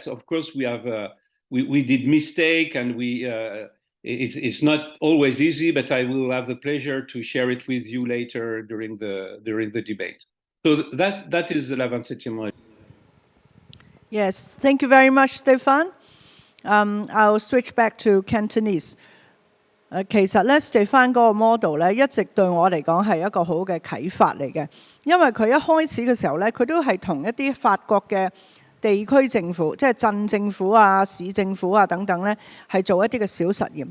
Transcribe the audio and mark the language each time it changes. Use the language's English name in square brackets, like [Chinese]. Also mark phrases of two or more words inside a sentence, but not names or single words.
[English] Of course, we have we did mistake, and it's not always easy, but I will have the pleasure to share it with you later during the debate. So that is the La 27e. Yes, thank you very much, Stéphane. I'll switch back to Cantonese. [Cantonese] 其實咧 ，Stéphane 嗰個 model 咧，一直對我嚟講係一個好嘅啟發嚟嘅，因為佢一開始嘅時候咧，佢都係同一啲法國嘅地區政府，即係鎮政府啊、市政府啊等等咧，係做一啲嘅小實驗。